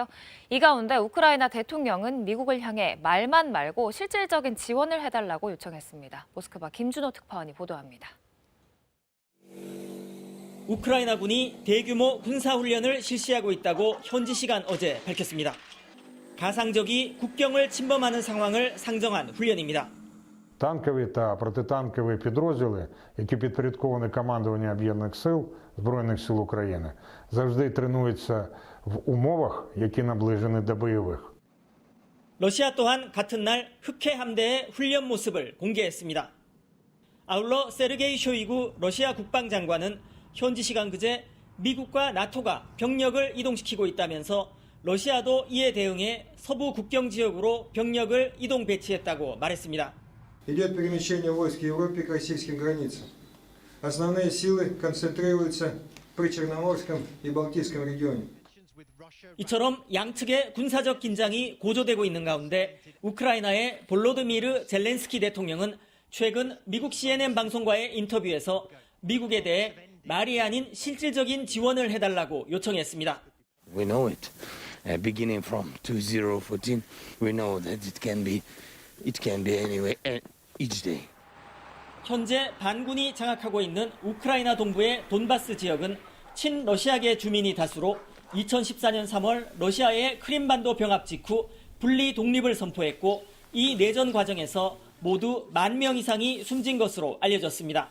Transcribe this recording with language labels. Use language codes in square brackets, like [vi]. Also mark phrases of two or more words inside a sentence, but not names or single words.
[ko] 이 가운데 우크라이나 대통령은 미국을 향해 말만 말고 실질적인 지원을 해달라고 요청했습니다. 모스크바 김준호 특파원이 보도합니다. 우크라이나군이 대규모 군사훈련을 실시하고 있다고 현지 시간 어제 밝혔습니다. 가상적이 국경을 침범하는 상황을 상정한 훈련입니다. [uk] Танкові та протитанкові підрозділи, які підпорядковані командуванню Об'єднаних сил, Збройних сил України, завжди тренуються в умовах, які наближені до бойових. [ko] 러시아 또한 같은 날 흑해 함대의 훈련 모습을 공개했습니다. 아울러 세르게이 쇼이구 러시아 국방장관은 현지 시간 그제 미국과 나토가 병력을 이동시키고 있다면서 러시아도 이에 대응해 서부 국경 지역으로 병력을 이동 배치했다고 말했습니다. [ru] Идет перемещение войск в Европе к российским границам. Основные силы концентрируются при Черноморском и Балтийском регионе. [ko] 이처럼 양측의 군사적 긴장이 고조되고 있는 가운데 우크라이나의 볼로드미르 젤렌스키 대통령은 최근 미국 CNN 방송과의 인터뷰에서 미국에 대해 말이 아닌 실질적인 지원을 해달라고 요청했습니다. [en] We know it. Beginning from 2014, we know that it can be anyway each day. [ko] 현재 반군이 장악하고 있는 우크라이나 동부의 돈바스 지역은 친러시아계 주민이 다수로 2014년 3월 러시아의 크림반도 병합 직후 분리 독립을 선포했고 이 내전 과정에서 모두 10,000명 이상이 숨진 것으로 알려졌습니다.